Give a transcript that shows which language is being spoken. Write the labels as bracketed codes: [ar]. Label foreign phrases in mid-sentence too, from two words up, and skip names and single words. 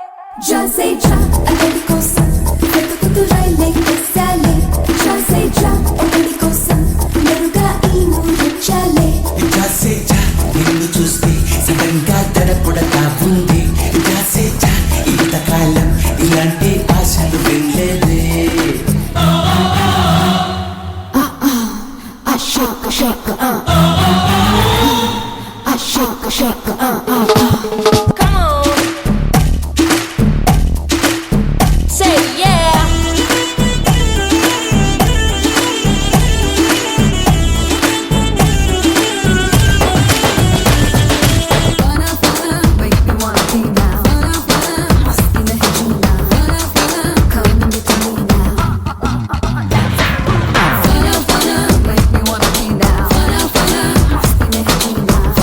[pt] Já sei já, aquele coça, feito cultural legal, já sei já, aquele coça, [te] మెరుగా ఈ ముచ్చాలే. [pt] Já sei já, [te] నిన్ను చూస్తే సడన్గా తడపుడతా ఉంది. [pt] Já sei já, [te] ఇంతకాలం ఇలాంటి ఆశలు వినలేదే. Shaka shaka, shaka shaka, [en] Come on. Say yeah. make me wanna be now. Must be the Regina. Come and get to me now. Make me wanna be now. Must be the Regina.